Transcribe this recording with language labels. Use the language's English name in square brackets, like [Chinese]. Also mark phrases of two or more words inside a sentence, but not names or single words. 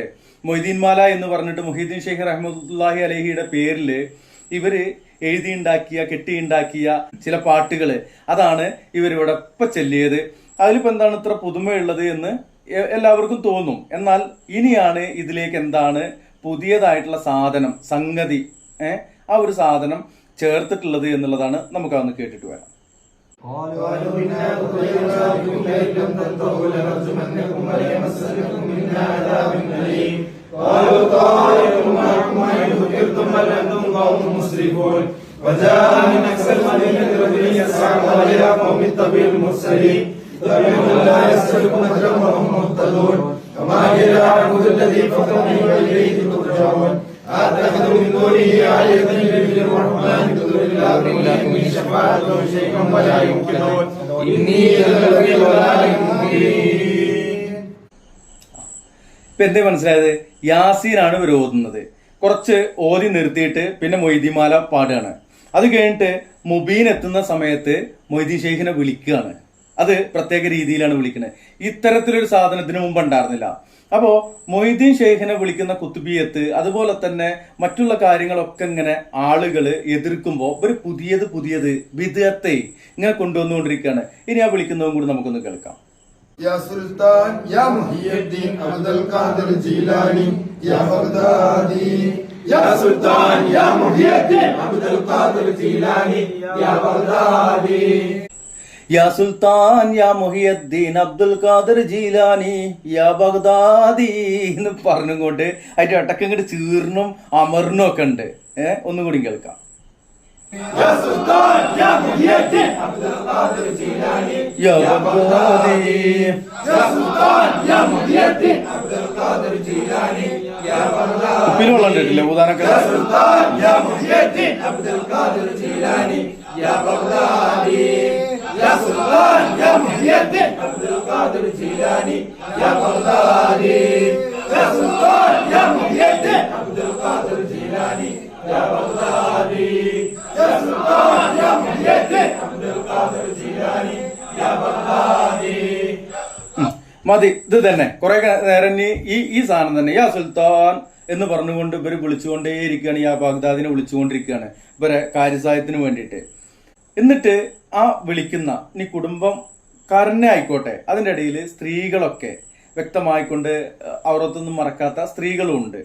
[Malayalam] മൊയ്തീൻ മാല എന്ന് പറഞ്ഞിട്ട് മുഹീദ്ദീൻ ഷെയ്ഖ് റഹ്മത്തുള്ളാഹി അലൈഹിയുടെ പേരില് ഇവര് എഴുതിയുണ്ടാക്കിയ കെട്ടിയുണ്ടാക്കിയ ചില പാട്ടുകള്, അതാണ് ഇവരിവിടെ ഇപ്പൊ ചെല്ലിയത്. അതിലിപ്പോ എന്താണ് ഇത്ര പുതുമയുള്ളത് എന്ന് എല്ലാവർക്കും തോന്നും. എന്നാൽ ഇനിയാണ് ഇതിലേക്ക് എന്താണ് പുതിയതായിട്ടുള്ള സാധനം, സംഗതി, ആ ഒരു സാധനം ചേർത്തിട്ടുള്ളത് എന്നുള്ളതാണ്. നമുക്കതൊന്ന് കേട്ടിട്ട് വരാം. [Arabic] قالوا إنا أخرجنا بكم لئن لم تنتهوا لنرجمنكم وليمسنكم منا عذاب أليم قالوا طائركم معكم وإن ذكرتم بل أنتم قوم مسرفون وجاء من أقصى المدينة رجل يسعى قال يا قوم اتبعوا المرسلين اتبعوا لا يسألكم أجرا وهم مهتدون وما جاءكم الذي فطرني وإليه ترجعون أتخذ من دونه آلهة يدعون الرحمن بدون الله من شفاعتهم شيئا ولا يمكنون إني لفي ضلال مبين. [Malayalam] ഇപ്പൊ എന്തേ മനസ്സിലായത്? യാസീനാണ് ഇവർ ഓതുന്നത്. കുറച്ച് ഓതി നിർത്തിയിട്ട് പിന്നെ മൊയ്തീമാല പാടുകയാണ്. അത് കഴിഞ്ഞിട്ട് മുബീൻ എത്തുന്ന സമയത്ത് മൊയ്തീൻ ഷെയ്ഖിനെ വിളിക്കുകയാണ്. അത് പ്രത്യേക രീതിയിലാണ് വിളിക്കുന്നത്. ഇത്തരത്തിലൊരു സാധനത്തിന് മുമ്പ് ഉണ്ടായിരുന്നില്ല. അപ്പോ മൊയ്തീൻ ഷെയ്ഖിനെ വിളിക്കുന്ന കുത്തുബിയത്ത്, അതുപോലെ തന്നെ മറ്റുള്ള കാര്യങ്ങളൊക്കെ ഇങ്ങനെ ആളുകള് എതിർക്കുമ്പോ ഒരു പുതിയത് വിദഗ്ധത്തെ ഇങ്ങനെ കൊണ്ടുവന്നുകൊണ്ടിരിക്കുകയാണ്. ഇനി ആ വിളിക്കുന്നതും കൂടി നമുക്കൊന്ന് കേൾക്കാം. [Arabic] يا سلطان يا محي الدين عبد القادر الجيلاني يا بغدادي يا سلطان يا محي الدين عبد القادر الجيلاني يا بغدادي يا سلطان يا محي الدين عبد القادر الجيلاني يا بغدادي [Malayalam] എന്ന് പറഞ്ഞുകൊണ്ട് അതിന്റെ അടക്കം ഇങ്ങോട്ട് ചീർന്നും അമർന്നും ഒക്കെ ഉണ്ട്. ഒന്നും കൂടി കേൾക്കാം. [Arabic] يا سلطان يا محي الدين عبد القادر الجيلاني يا بغدادي يا سلطان يا محي الدين عبد القادر الجيلاني يا بغدادي [Malayalam] ഉപ്പിന് വെള്ളം കേട്ടില്ലേ ഊതാനൊക്കെ? [Arabic] يا سلطان يا محي الدين عبد القادر الجيلاني يا بغدادي يا سلطان يا محي الدين عبد القادر الجيلاني يا بغدادي يا سلطان يا محي الدين عبد القادر الجيلاني يا بغدادي يا سلطان يا محي الدين عبد القادر الجيلاني يا بغدادي. [Malayalam] മതി, ഇത് തന്നെ കുറെ നേരം ഈ സാധനം തന്നെ [Arabic] يا سلطان [Malayalam] എന്ന് പറഞ്ഞുകൊണ്ട് ഇവര് വിളിച്ചുകൊണ്ടേയിരിക്കുകയാണ്. യാ ബാഗ്ദാദിനെ വിളിച്ചുകൊണ്ടിരിക്കുകയാണ് ഇവരെ കാര്യസായത്തിന് വേണ്ടിയിട്ട്. എന്നിട്ട് ആ വിളിക്കുന്ന ഇനി കുടുംബക്കാരനെ ആയിക്കോട്ടെ, അതിന്റെ ഇടയിൽ സ്ത്രീകളൊക്കെ വ്യക്തമായിക്കൊണ്ട് അവരൊത്തൊന്നും മറക്കാത്ത സ്ത്രീകളും ഉണ്ട്.